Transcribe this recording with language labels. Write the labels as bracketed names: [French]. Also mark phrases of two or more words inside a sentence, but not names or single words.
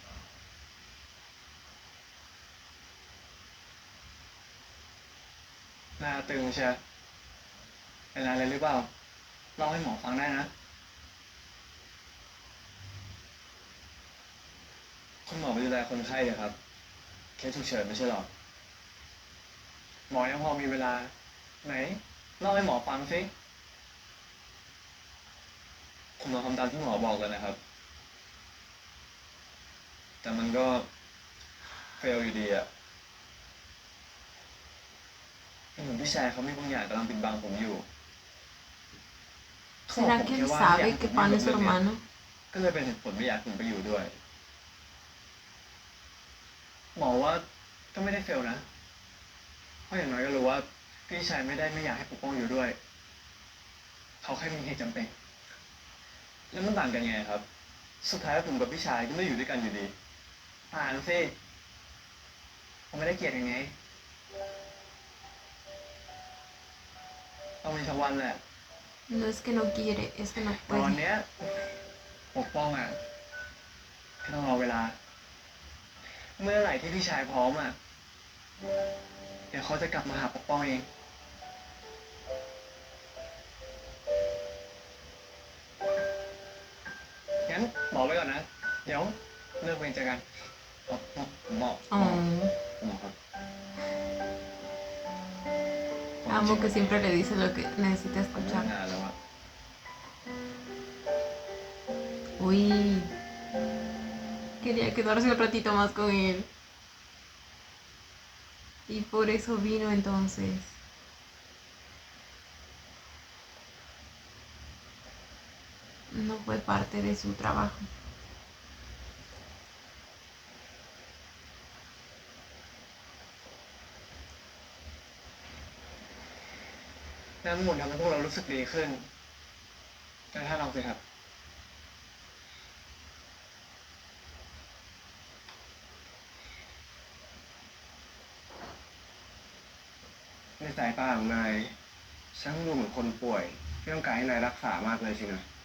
[Thai] หน้าตึงเชียเป็นอะไรหรือเปล่าเล่าให้หมอฟังได้นะ คุณหมอไปดูแลคนไข้เลยครับเคสฉุกเฉินไม่ใช่หรอ หมอยังพอมีเวลา ไหนเล่าให้หมอฟังสิ ผมลองทำตามที่หมอบอกเลยนะครับ แต่มันก็เฟลอยู่ดีอะเหมือนพี่ชายเขามีบางอย่างกำลังปิดบังผมอยู่ [Spanish] ¿Será que él sabe que Pan es su hermano? [Thai] ก็เลยเป็นเหตุผลไม่อยากผมไปอยู่ด้วย หมอว่าก็ไม่ได้เฟลนะ เพราะอย่างน้อยก็รู้ว่าพี่ชายไม่ได้ไม่อยากให้ปกป้องอยู่ด้วย เขาแค่มีเหตุจำเป็น แล้วมันต่างกันไงครับ สุดท้ายผมกับพี่ชายก็ไม่อยู่ด้วยกันอยู่ดีต่างสิผมไม่ได้เกลียดยังไงต้องมีสักวันแหละ [Spanish] No es que no quiere, es que no [Thai] ตอน [Spanish] puede. [Thai] เนี้ยปกป้องอ่ะแค่ต้องรอเวลา เมื่อไหร่ที่พี่ชายพร้อมอ่ะ เดี๋ยวเขาจะกลับมาหาปกป้องเอง งั้นบอกไว้ก่อนนะ เดี๋ยวเลิกเวรเจอกันหมอ [Spanish] Oh, [Thai] หมอครับ [Spanish] amo que siempre le dice lo que necesita [Thai] ผม [Spanish] escuchar. [Thai] ทำงานแล้วอะ [Spanish] Uy, quería quedarse un ratito más con él. Y por eso vino entonces. No fue parte de su trabajo. [Thai] น้ำหมุนทำให้พวกเรารู้สึกดีขึ้นแต่ถ้าลองสิครับ ในสายตาของนายช่างดูเหมือนคนป่วยที่ต้องการให้นายรักษามากเลยสินะ